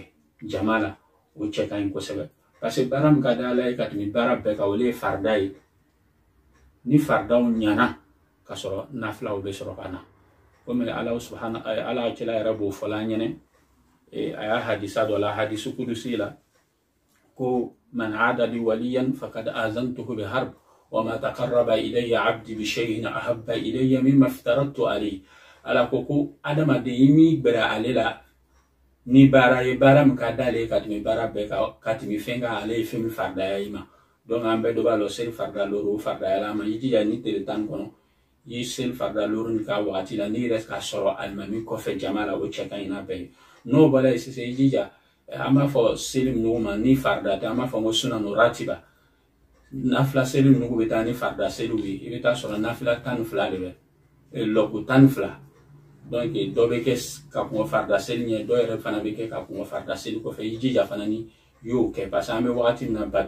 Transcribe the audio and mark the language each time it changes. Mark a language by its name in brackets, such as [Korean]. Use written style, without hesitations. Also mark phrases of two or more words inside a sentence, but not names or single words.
[Bambara] jama la o cɛ ka ɲi kosɛbɛ [French] parce que [Bambara] baara min ka di ala ye ka tɛmɛ baara bɛɛ kan o le ye farida ye ni faridaw ɲana ka sɔrɔ nafilaw bɛ sɔrɔ ka na komi ala cɛla yɛrɛ b'o fɔla an ɲɛnɛ a y'a hadisa dɔ la hadisu kudusi la ko man [Arabic] عادى لي وليا فقد آذنته بالحرب وما تقرب إلي عبدي بشيء أحب إلي مما افترضت عليه [Bambara] ala ko adamaden i mi gbɛrɛ ale la ni baara ye baara min ka d'ale ka tɛmɛ baara bɛɛ ka tɛmɛ fɛn kan ale ye fɛn min faridaya i ma donc an bɛɛ dɔ b'a lɔ seli farida lɔri o faridayala ma i jija ni tele tan kɔnɔ i seli farida lɔri nin ka wagati la n'i yɛrɛ ka sɔrɔ alimami kɔfɛ jama la o cɛ ka ɲi n'a bɛɛ ye n'o bɔra yen sisan i jija an b'a fɔ seli minnu ma ni farida tɛ an b'a fɔ ko [Arabic] سنن راتبة [Bambara] nafila seli minnu bɛ taa ni farida seliw ye i bɛ taa sɔrɔ nafila 12 de bɛ lɔku 12 donc dɔ bɛ kɛ ka kɔn farida seli ɲɛ dɔ yɛrɛ fana bɛ kɛ ka kɔn farida seli kɔfɛ i jija fana ni y'o kɛ [French] parce que [Bambara] an bɛ wagati min na